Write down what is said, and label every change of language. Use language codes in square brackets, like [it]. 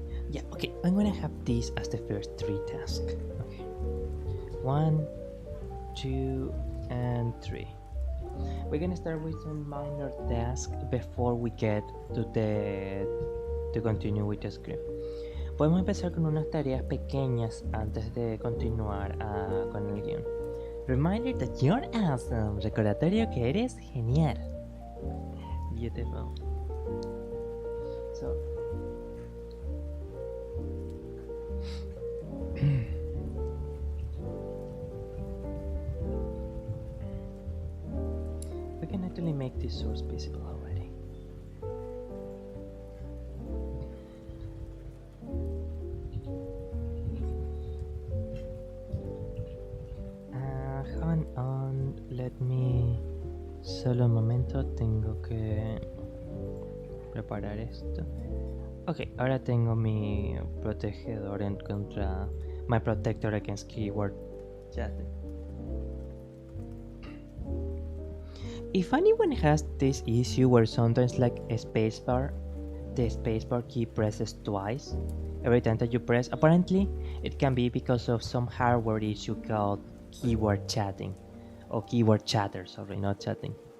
[en] Yeah, okay, I'm gonna have this as the first 3 tasks. Okay. 1, 2, and 3. We're gonna start with some minor tasks before we get to continue with the script. [es] Podemos empezar con unas tareas pequeñas antes de continuar con el guión. [en] Reminder that you're awesome. [es] Recordatorio que eres genial. [en] Beautiful. So we can actually make this source visible already. Hang on, let me... [es] Solo un momento, tengo que preparar esto. Ok, ahora tengo mi protegedor en contra... [en] My protector against keyword chatting. If anyone has this issue where sometimes like a spacebar, the spacebar key presses twice every time that you press, apparently it can be because of some hardware issue called keyword chatting, or keyword chatter, sorry, not chatting.